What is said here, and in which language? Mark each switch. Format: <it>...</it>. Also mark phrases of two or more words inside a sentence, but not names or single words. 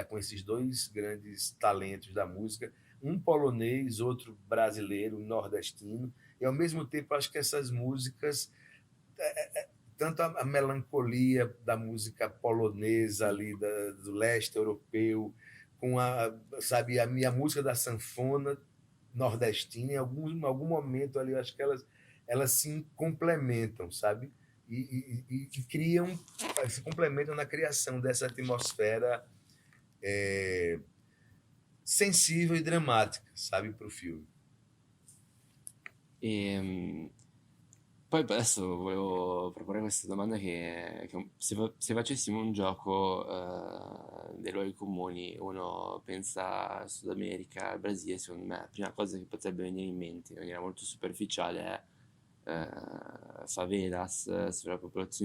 <pt>com esses dois grandes talentos da música, um polonês, outro brasileiro, nordestino, e ao mesmo tempo acho que essas músicas, tanto a melancolia da música polonesa ali, do leste europeu, com sabe, a minha música da sanfona nordestina, em algum momento ali, acho que elas se complementam, sabe? E criam, se complementam na criação dessa atmosfera sensível e dramática, sabe, para o filme.</pt> <it>Poi adesso volevo proporre questa domanda che se facessimo un gioco dei luoghi comuni, uno pensa al Sud America, al Brasile, secondo me la prima cosa che potrebbe venire in mente, in maniera molto superficiale, è favelas, sovrappopolazione.</it>